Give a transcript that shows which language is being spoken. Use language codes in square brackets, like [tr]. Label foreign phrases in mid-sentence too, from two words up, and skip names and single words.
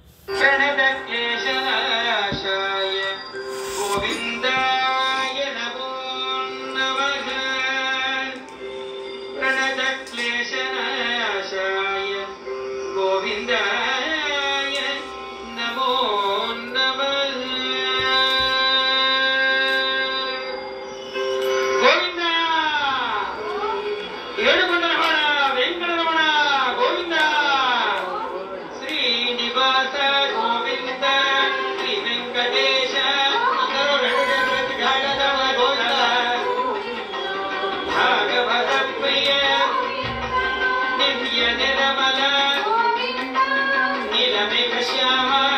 [sa] प्रणतक्लेशनाशाय गोविन्दाय नमो नमः। प्रणतक्लेशनाशाय गोविन्दाय नमो नमः। [te] गोविन्द ఏడుకొండలవాడ వెంకటరమణ గోవింద శ్రీనివాస గోవింద శ్రీ వెంకటేశ అందరూ రెండు చేతులెత్తి ఘాటదవ గోవింద [sa] భాగవత ప్రియ దివ్య నిర్మల నీలమేఘ శ్యామ